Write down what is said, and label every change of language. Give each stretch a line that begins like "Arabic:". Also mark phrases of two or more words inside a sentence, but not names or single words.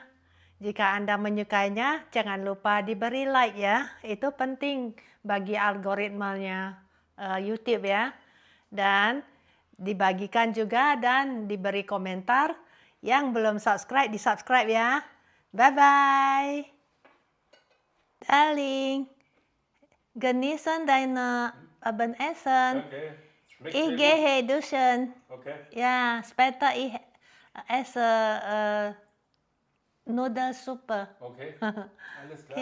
Indonesian: Jika Anda menyukainya, jangan lupa diberi like ya. Itu penting bagi algoritmanya YouTube ya. Dan dibagikan juga dan diberi komentar. Yang belum subscribe, di-subscribe ya.
English: Bye-bye. Darling.
German: Genießen deine Abendessen. Danke. Schmeckt Ich sehr gut. gehe duschen. Okay. Ja, später ich esse Nudelsuppe. Okay. Alles klar. Okay, Bis